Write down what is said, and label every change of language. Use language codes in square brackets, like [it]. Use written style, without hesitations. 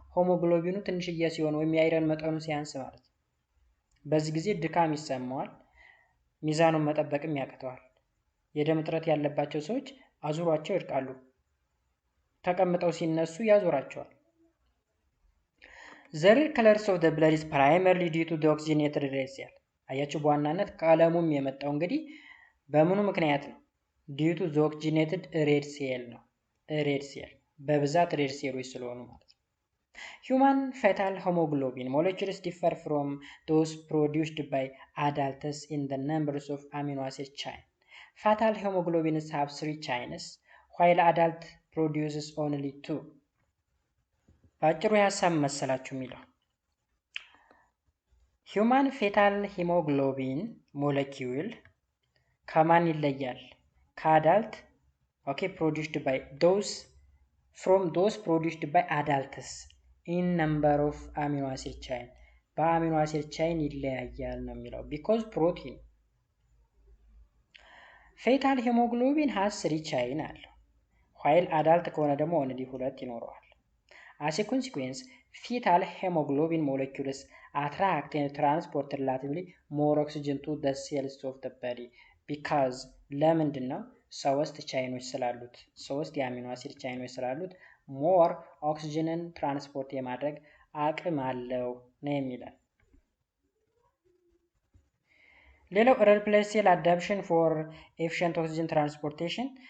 [am] ሆሞግሎቢኑ ትንሽዬ ሲሆን ወይም የአይረን መጠኑ ሲያንስ ማለት ነው። በዚህ ጊዜ ድካም ይሰማዋል፣ ሚዛኑን መጠበቅም ያቅተዋል። የደም እጥረት ያለባቸው ሰዎች አዙሯቸው ይርቃሉ፣ ተቀምጠው ሲነሱ ያዞራቸዋል። [en] The red colors of the blood is primarily due to the oxygenated red cell [am] አያችሁ በዋናነት ቀለሙም የመጣው እንግዲህ በምኑ ምክንያት ነው? [en] due to the oxygenated red cell [am] ነው። ሬድ ሴል በብዛት ሬድ ሴሎች ስለሆኑ ማለት ነው። [en] Human fetal hemoglobin molecules differ from those produced by adults in the numbers of amino acid chain. Fetal hemoglobins have 3 chains while adult produces only 2. [am] ባጭሩ ሐሳብ መሰላችሁ የሚለው ሂዩማን ፌታል ሂሞግሎቢን ሞለኪውል ከማን ይለያል? ከአዳልት [en] produced by those produced by adults in number of amino acid chain [am] በአሚኖ አሲድ ቻይን ይለያያል ነው የሚለው [en] because protein [am] ፌታል ሂሞግሎቢን [en] has 3 chain [am] አለው [en] while አዳልት [am] ከሆነ ደግሞ [en] only 2 [am] ይኖረዋል። [en] As a consequence, fetal hemoglobin molecules attract and transport relatively more oxygen to the cells of the body because [am] ለምንድን ነው? 3 ቻይኖች ስላሉት 3 የአሚኖ አሲድ ቻይኖች ስላሉት ሞር ኦክሲጅንን ትራንስፖርት የማድረግ አቅም አለው ነው የሚለው። ሌላው [en] red blood cell adaptation for efficient oxygen transportation.